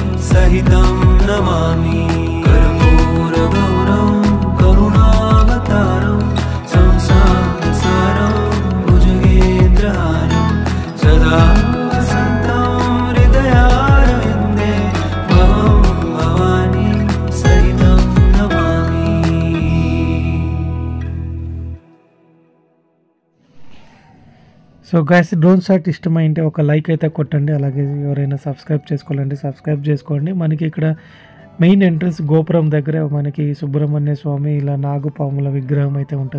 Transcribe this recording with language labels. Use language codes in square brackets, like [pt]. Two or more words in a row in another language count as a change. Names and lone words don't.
[sa] सहितं नमामि कर्पूरगौरं करुणावतारं संसारसारं भुजगेन्द्रहारं सदा वसन्तं हृदयारविन्दे भवं भवानी सहितं नमामि। [en] so guys drone shot [te] ఇష్టమైంటే ఒక లైక్ అయితే కొట్టండి, అలాగే ఎవరైనా సబ్స్క్రైబ్ చేసుకోవాలంటే సబ్స్క్రైబ్ చేసుకోండి. మనకి ఇక్కడ [en] main entrance [te] గోపురం దగ్గర మనకి సుబ్రహ్మణ్య స్వామి ఇలా నాగుపాముల విగ్రహం అయితే ఉంటుంది.